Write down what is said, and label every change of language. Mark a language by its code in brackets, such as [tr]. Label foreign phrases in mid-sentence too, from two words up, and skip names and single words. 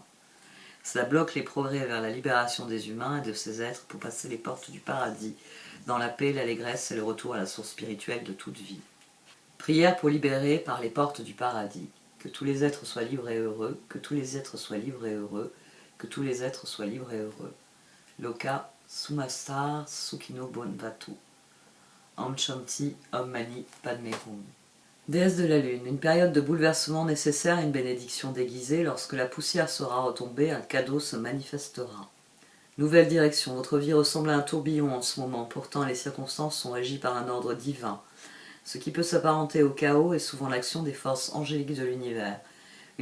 [fr] Cela bloque les progrès vers la libération des humains et de ces êtres pour passer les portes du paradis, dans la paix, l'allégresse et le retour à la source spirituelle de toute vie. Prière pour libérer par les portes du paradis. Que tous les êtres soient libres et heureux, que tous les êtres soient libres et heureux, que tous les êtres soient libres et heureux. [sa] लोकाः समस्ताः सुखिनो भवन्तु. ॐ शान्ति, ॐ मणि, पद्मे हूँ. [fr] Déesse de la Lune, une période de bouleversement nécessaire à une bénédiction déguisée. Lorsque la poussière sera retombée, un cadeau se manifestera. Nouvelle direction, votre vie ressemble à un tourbillon en ce moment, pourtant les circonstances sont régies par un ordre divin. Ce qui peut s'apparenter au chaos est souvent l'action des forces angéliques de l'univers.